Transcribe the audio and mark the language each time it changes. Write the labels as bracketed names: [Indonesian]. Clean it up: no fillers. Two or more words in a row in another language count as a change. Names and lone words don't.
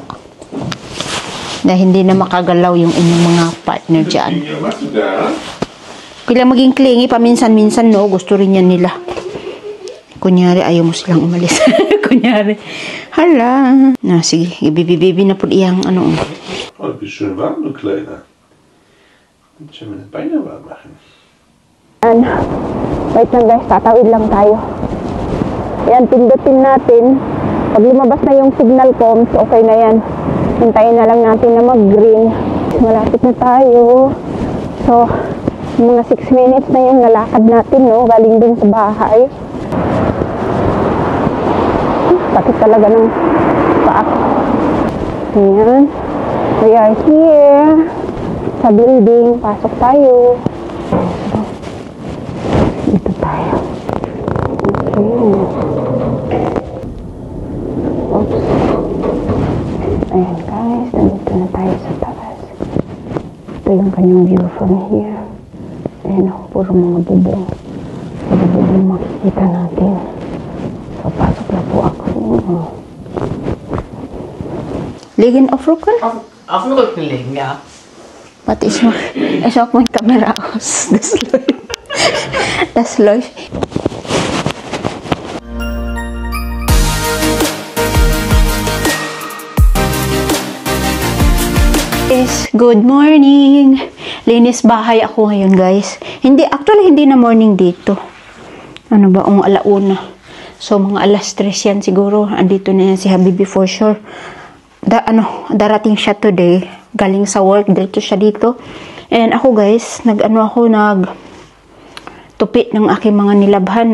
[Filipino] Na hindi na makagalaw yung inyong mga partner dyan. Kailan maging clingy, paminsan-minsan, no? Gusto rin yan nila. Kunyari, ayaw mo silang umalis. Kunyari. Hala. Na, sige. Ibibibibi na po iyang ano. [German] Oh, wie schön warm, du Kleiner. Kannst du meine Beine warm machen? [Filipino] Wait lang guys, tatawid lang tayo. Yan, pindutin natin. Pag lumabas na yung [English] signal comms, [Filipino] okay na yan. Hintayin na lang natin na mag-green. Malapit na tayo. So, mga 6 minutes na yung nalakad natin, no? Galing dun sa bahay. Sakit talaga ng paa. Ayan. [English] We are here. [Filipino] Sa building. Pasok tayo. Dito tayo. Okay. Oops. Ayan guys, nandito na tayo sa taas. Ito yung kanyang view [English] from here. [Filipino] Ayan o, puro mga bubong. Puro bubong makikita natin. So, pasok na po ako. [German] Liggen auf Rücken? Auf dem Rücken liegen, ja. Warte, ich mach meine Kamera aus. Das läuft. Das läuft. [English] Yes, good morning. [Filipino] Linis bahay ako ngayon, guys. Actually, hindi na morning dito. Ano ba, alauna. So, mga alas 3 yan siguro. Andito na yan si Habibi for sure. Darating siya today. Galing sa work. Dito siya dito. And ako, guys, nagtupit ng aking mga nilabhan.